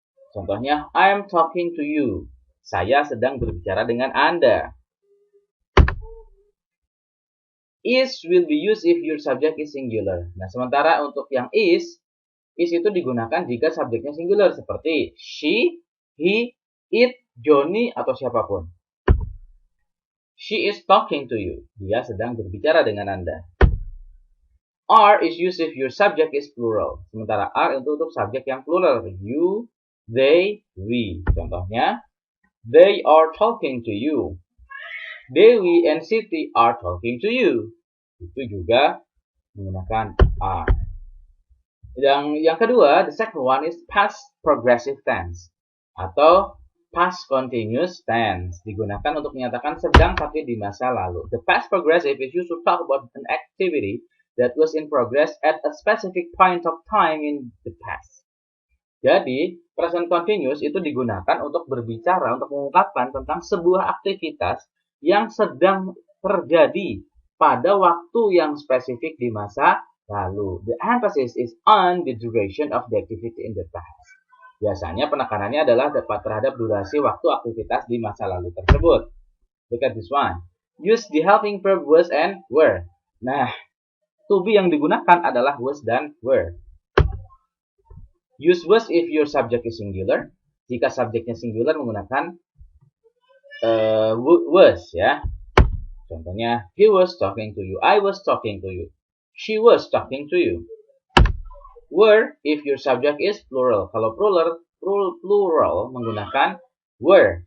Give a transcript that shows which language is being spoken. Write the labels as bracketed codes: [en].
[en] Contohnya, I am talking to you. [id] Saya sedang berbicara dengan Anda. [en] Is will be used if your subject is singular. [id] Nah, sementara untuk yang is itu digunakan jika subjeknya singular seperti she, he, it, Johnny, atau siapapun. [en] She is talking to you. [id] Dia sedang berbicara dengan Anda. [en] Are is used if your subject is plural. [id] Sementara are itu untuk subjek yang plural. [en] You, they, we. Contohnya, they are talking to you. Dewi and Siti are talking to you. [id] Itu juga menggunakan are. Yang kedua, [en] the second one is past progressive tense atau past continuous tense. [id] Digunakan untuk menyatakan sedang tapi di masa lalu. [en] The past progressive is used to talk about an activity that was in progress at a specific point of time in the past. [id] Jadi, present continuous itu digunakan untuk berbicara, untuk mengungkapkan tentang sebuah aktivitas yang sedang terjadi pada waktu yang spesifik di masa lalu. [en] The emphasis is on the duration of the activity in the past. [id] Biasanya penekanannya adalah terhadap durasi waktu aktivitas di masa lalu tersebut. [en] Look at this one. Use the helping verb was and were. [id] Nah, to be yang digunakan adalah was dan were. [en] Use was if your subject is singular. [id] Jika subjeknya singular menggunakan was ya. [en] Contohnya, he was talking to you. I was talking to you. She was talking to you. Were if your subject is plural. [id] Kalau plural menggunakan were.